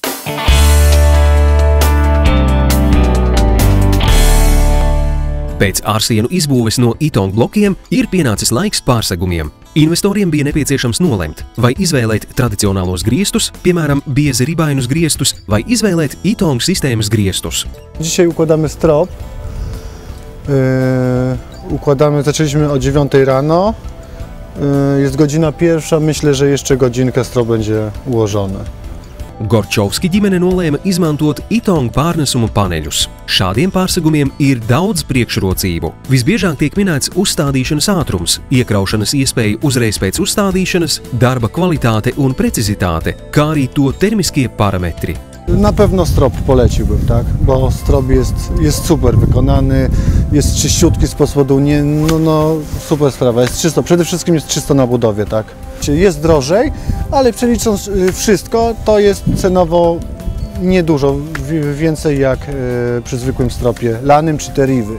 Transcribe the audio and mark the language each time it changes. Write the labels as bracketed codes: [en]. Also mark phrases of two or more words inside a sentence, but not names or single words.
[lv] Pēc ārsienu izbūves no Ytong blokiem ir pienācis laiks pārsegumiem. Investoriem bija nepieciešams nolemt, vai izvēlēt tradicionālos griestus, piemēram, biezi ribainus griestus, vai izvēlēt Ytong sistēmas griestus. [pl] Dzisiaj układamy strop. Zaczęliśmy o 9 rano. Jest godzina 1, myślę, że jeszcze godzinkę strop będzie ułożony. [lv] Gorčovski ģimene nolēma izmantot Ytong pārnesumu paneļus. Šādiem pārsegumiem ir daudz priekšrocību. Visbiežāk tiek minēts uzstādīšanas ātrums, iekraušanas iespēja uzreiz pēc uzstādīšanas, darba kvalitāte un precizitāte, kā arī to termiskie parametri. [pl] Na pewno strop poleciłbym, tak? Bo strop jest super wykonany, jest czyściutki z spodu, super sprawa, jest czysto, przede wszystkim jest czysto na budowie, tak? Jest drożej, ale przelicząc wszystko, to jest cenowo niedużo więcej jak przy zwykłym stropie lanym czy teriwy.